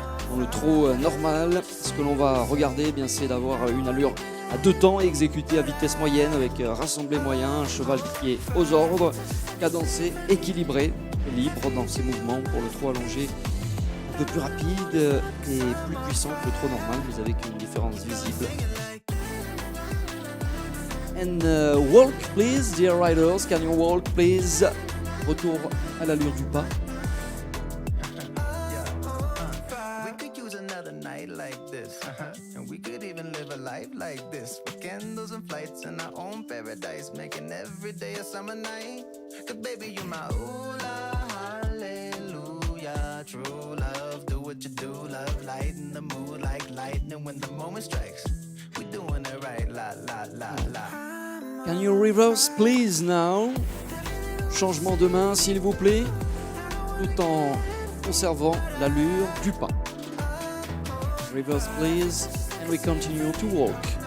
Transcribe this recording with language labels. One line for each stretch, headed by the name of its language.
French: Dans le trot normal, ce que l'on va regarder, c'est d'avoir une allure à 2 temps exécutée à vitesse moyenne avec rassemblé moyen, un cheval qui est aux ordres, cadencé, équilibré, libre dans ses mouvements pour le trot allongé. Un peu plus rapide et plus puissant que le trot normal, mais avec une différence visible.
English: And walk, please, dear riders. Can you walk, please?
French: Retour à l'allure du pas.
English: We could use another night like this, and we could even live a life like this. candles and flights in our own paradise, making every day a summer night. 'Cause baby, you my ooh la, hallelujah. True love, do what you do, love, lighten the mood like lightning when the moment strikes. We doing it right, la la la la. Can you reverse please now?
French: Changement de main s'il vous plaît, tout en conservant l'allure du pas.
English: Reverse please, and we continue to walk.